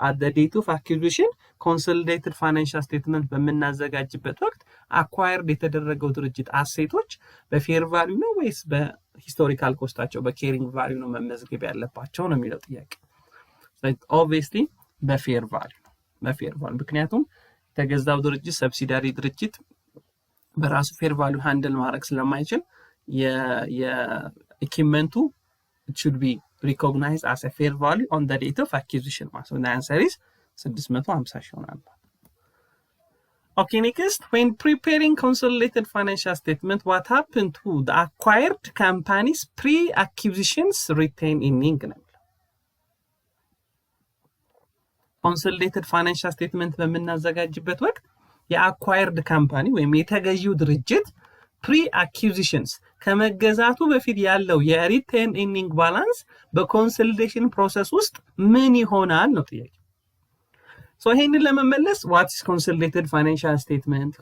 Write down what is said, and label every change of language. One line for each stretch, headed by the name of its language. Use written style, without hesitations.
Amharic: at the date of acquisition consolidated financial statement በምናዘጋጅበት ወቅት አኳየርድ የተደረገው ድርጅት አሴቶች በፌር ቫልዩ ነው ወይስ በሂስቶሪካል ኮስታቸው በኬሪንግ ቫልዩ ነው መመዝገብ ያለባቸው ነው የሚለው ጥያቄ። ስለዚህ obviously በፌር ቫልዩ ነው፣ በፌር ቫልዩ። ምክንያቱም የተገዛው ድርጅት ሰብሲዳሪ ድርጅት በራሱ ፌር ቫልዩ ሃንድል ማድረግ ስለማይችል የኢኩዊፕመንቱ
English: it should be recognized as a fair value on the date of acquisition. So the answer is 650 ሺህ
Amharic: ይሆናል።
English: Okay, next, when preparing consolidated financial statement, what happened to the acquired companies pre-acquisitions retained in income?
Amharic: Consolidated financial statement በምናዘጋጅበት ወቅት የአኳየርድ ካምፓኒ ወይም የተገዢው ድርጅት pre-acquisitions ከመገዛቱ በፊት ያለው የሪቴን ኢርኒንግ ባላንስ በኮንሶሊዴሽን ፕሮሰስ ውስጥ ምን ይሆናል ነው ጥያቄ። ሶ ይሄንን ለመመለስ
English: what is consolidated financial statement?